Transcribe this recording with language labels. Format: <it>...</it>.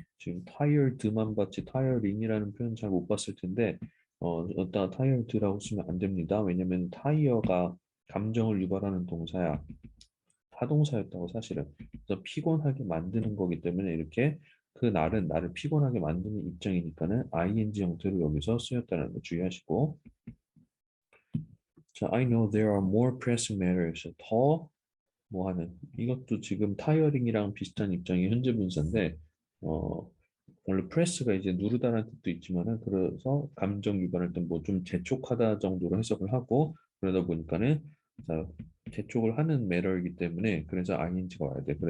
<ko>지금 tired만 봤지 tiring이라는 표현 잘 못 봤을 텐데 여기다 tired라고 쓰면 안 됩니다. 왜냐면 tire가 감정을 유발하는 동사야. 타동사였다고 사실은. 그래서 피곤하게 만드는 거기 때문에 이렇게 그 날은 나를 피곤하게 만드는 입장이니까는 ing 형태로 여기서 쓰였다는 거 주의하시고.</ko> <en>자, I know there are more pressing matters.</en> <ko>더 뭐 하는 이것도 지금 타이어링이랑 비슷한 입장의 현재 분사인데 원래 프레스가 이제 누르다라는 뜻도 있지만은 그래서 감정 유발할 때 뭐 좀 재촉하다 정도로 해석을 하고 그러다 보니까는 자, 재촉을 하는 매너이기 때문에 그래서 ing가 와야 돼.</ko>